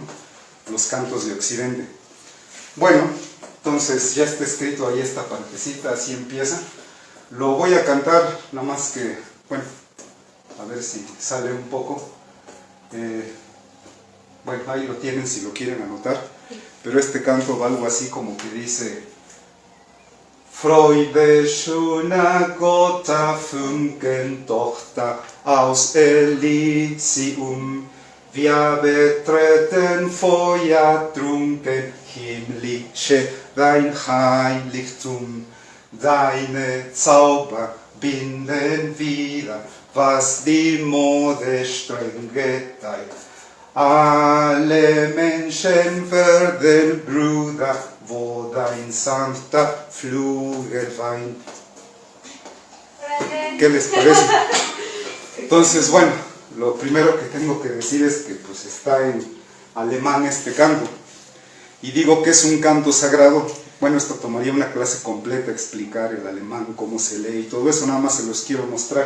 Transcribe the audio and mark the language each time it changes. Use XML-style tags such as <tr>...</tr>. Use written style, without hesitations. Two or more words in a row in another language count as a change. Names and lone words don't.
<es>Los cantos de Occidente. Bueno, entonces ya está escrito ahí esta partecita, así empieza. Lo voy a cantar, nada más que, bueno, a ver si sale un poco. Bueno, ahí lo tienen si lo quieren anotar, pero este canto va algo así como que dice:</es> <de>Freude schöner Gotha Funken Tochter aus Elysium, wir betreten feuertrunken himmlische dein Heiligtum, deine Zauber binden wieder, was die Mode streng geteilt. Alle Menschen werden Brüder, wo dein sanfter Flügel weint.</de> <es>¿Qué les parece? Entonces, bueno, lo primero que tengo que decir es que pues está en alemán este canto. Y digo que es un canto sagrado. Bueno, esto tomaría una clase completa explicar el alemán, cómo se lee y todo eso, nada más se los quiero mostrar.</es>